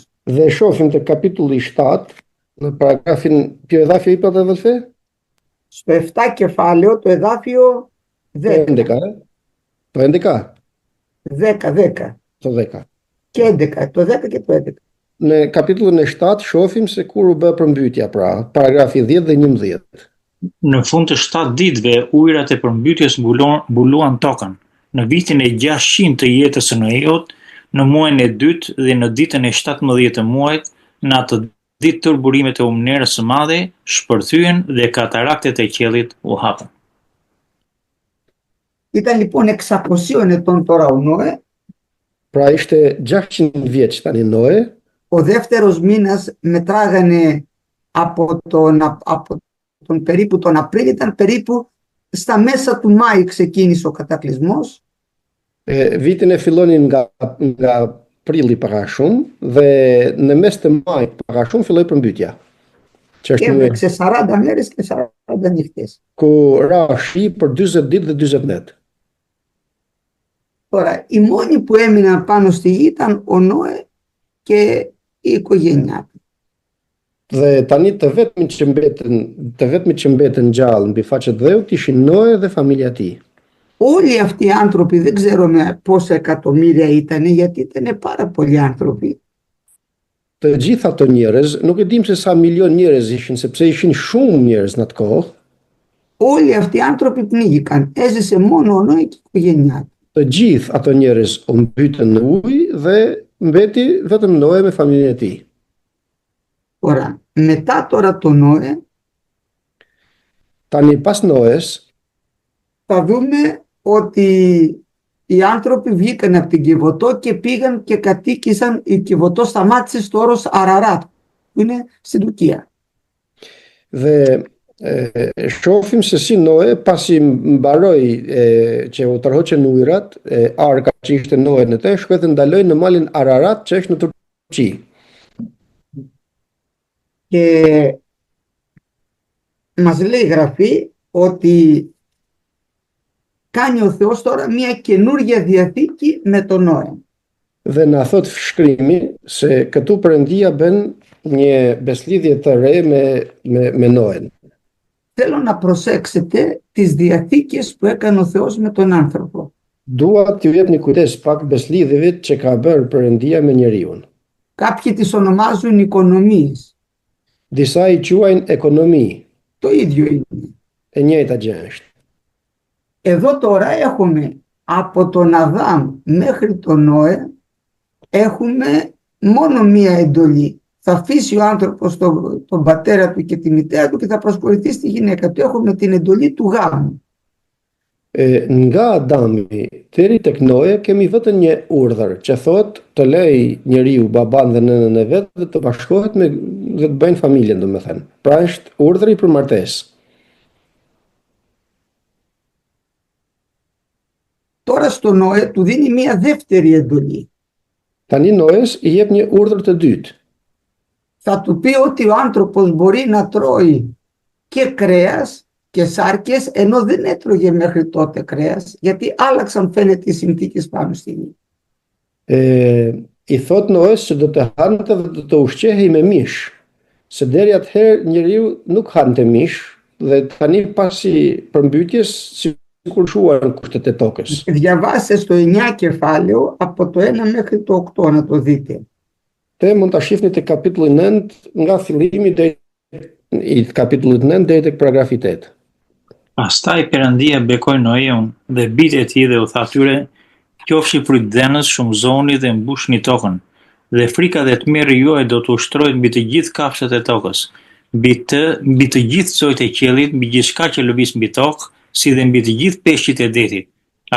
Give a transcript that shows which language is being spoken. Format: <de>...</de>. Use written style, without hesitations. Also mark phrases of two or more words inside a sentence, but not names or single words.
<sq>Dhe shohim te kapitulli 7 në paragrafin,</sq> <el>ποιο εδάφιο είπατε αδελφέ? Στο 7 κεφάλαιο το εδάφιο 10. 11, το 11. 10. Το 10. Και 11, το 10 και το 11.</el> <sq>Në kapitullin e 7 shohim se kur u bë përmbytja, pra, paragrafi 10 dhe 11. Në fund të 7 ditëve, ujërat e përmbytjes mbuluan tokën. Në vitin e 600 të jetës së Noeut, në muajin e 2 dhe në ditën e 17 të muajit, në atë ditë turburimet e umnerës së madhe shpërthyen dhe kataraktet e qiellit u hapën.</sq> <el>Ήταν λοιπόν 600 ετών τώρα ο Νόε.</el> <sq>Pra ishte 600 vjeç tani Noe.</sq> <el>Ο δεύτερος μήνας μετράγανε από τον περίπου τον Απρίλιο, ήταν περίπου στα μέσα του Μάη ξεκίνησε ο κατακλυσμός.</el> <sq>Vitin e fillonin nga prilli para shumë dhe në mes të majit para shumë filloi përmbytja.</sq> <el>Και έπαιξε 40 μέρες και 40 νύχτες.</el> <sq>Ku ra shi për 40 ditë dhe 40 net.</sq> <el>Τώρα, οι μόνοι που έμειναν πάνω στη γη ήταν ο Νόε και η οικογένειά του.</el> <sq>Dhe tani të vetmit që mbetën gjallë mbi faqe të dheut ishin Noe dhe familja e tij.</sq> <el>Όλοι αυτοί οι άνθρωποι δεν ξέρουμε πόσα εκατομμύρια ήταν, γιατί ήταν πάρα πολλοί άνθρωποι.</el> <sq>Të gjitha ato njerëz, nuk e dim se sa milion njerëz ishin, sepse ishin shumë njerëz në atë kohë.</sq> <el>Όλοι αυτοί οι άνθρωποι πνίγηκαν. Έζησε μόνο ο Νόε και η οικογένειά του.</el> <sq>Të gjithë ato njerëz u mbytën në ujë dhe mbeti vetëm Noe me familjen e tij.</sq> <el>Τώρα, μετά τώρα το Νόε,</el> <sq>Tani pas Noes,</sq> <el>θα δούμε ότι οι άνθρωποι βγήκαν από την Κιβωτό και πήγαν και κατοίκησαν. Η Κιβωτό σταμάτησε στο όρος Αραράτ, που είναι στην Τουρκία.</el> <sq>dhe shohim se si Noe pasi mbaroi që u tërhoqën ujërat, arka që ishte Noe në të, shkoi dhe ndaloi në malin Ararat që është në Turqi.</sq> <el>Και μας λέει η Γραφή ότι κάνει ο Θεός τώρα μια καινούργια διαθήκη με τον Νόε.</el> <sq>Dhe na thot shkrimi se këtu Perëndia bën një beslidhje të re me Noen.</sq> <el>Θέλω να προσέξετε τις διαθήκες που έκανε ο Θεός με τον άνθρωπο.</el> <sq>Dua t'ju jep një kujdes pak beslidhjeve që ka bërë Perëndia me njeriun.</sq> <el>Κάποιοι τις ονομάζουν οικονομίες.</el> <sq>Disa i quajnë ekonomi,</sq> <el>Το ίδιο είναι.</el> <sq>e njëjta gjë është.</sq> <el>Εδώ τώρα έχουμε από τον Αδάμ μέχρι τον Νόε έχουμε μόνο μία εντολή. Θα αφήσει ο άνθρωπος τον πατέρα του και τη μητέρα του και θα προσχωρηθεί στη γυναίκα του. Έχουμε την εντολή του γάμου.</el> <sq>Nga Adami deri tek Noe kemi vetëm një urdhër që thotë të lej njeriu baban dhe nënën e vet dhe të bashkohet dhe të bëjnë familjen, domethënë. Pra është urdhri për martesë.</sq> <el>Τώρα στο Νόε του δίνει μία δεύτερη εντολή.</el> <sq>Tani Noes i jep një urdhër të dytë.</sq> <el>Θα του πει ότι ο άνθρωπος μπορεί να τρώει και κρέας και σάρκες, ενώ δεν έτρωγε μέχρι τότε κρέας, γιατί άλλαξαν φαίνεται οι συνθήκες πάνω στη γη.</el> <sq>I thot Noes se do të hante dhe do të ushqehej me mish, se deri atëherë njeriu nuk hante mish dhe tani pasi përmbytjes sikur shuan kushtet e tokës.</sq> <el>Διαβάστε στο 9 κεφάλαιο από το 1 μέχρι το 8 να το δείτε.</el> <sq>Te mund ta shihni te kapitulli 9 nga fillimi deri i kapitullit 9 deri tek paragrafi 8. Pastaj Perëndia bekoi Noeun dhe bijtë e tij dhe u tha atyre: "Qofshi frytdhenës, shumëzoni dhe mbushni tokën, dhe frika dhe tmerri juaj do të ushtrohet mbi të gjithë kafshët e tokës, mbi të gjithë çojtë e qiellit, mbi gjithçka që lëviz mbi tokë, si dhe mbi të gjithë peshqit e detit.</sq>